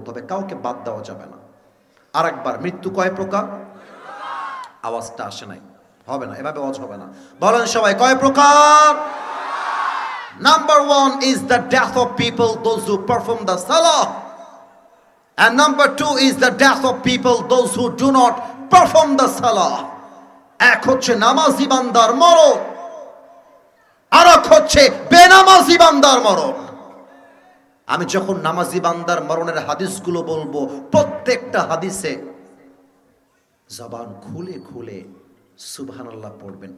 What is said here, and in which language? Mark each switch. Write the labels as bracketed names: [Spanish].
[Bangla] কাউকে বাদ দেওয়া যাবে না আরেকবার মৃত্যু কয় প্রকার আওয়াজটা আসে নাই হবে না এভাবে আওয়াজ হবে না বলেন সবাই কয় প্রকার [English] Number 1 is the death of people, those who perform the salah. And number 2 is the death of people, those who do not perform the salah. [Bangla] এক হচ্ছে নামাজি বান্দার মরণ, আর এক হচ্ছে বেনামাজি বান্দার মরণ। আমি যখন নামাজি বান্দার মরণের হাদিসগুলো বলবো, প্রত্যেকটা হাদিসে জবান খুলে খুলে সুবহানাল্লাহ পড়বেন।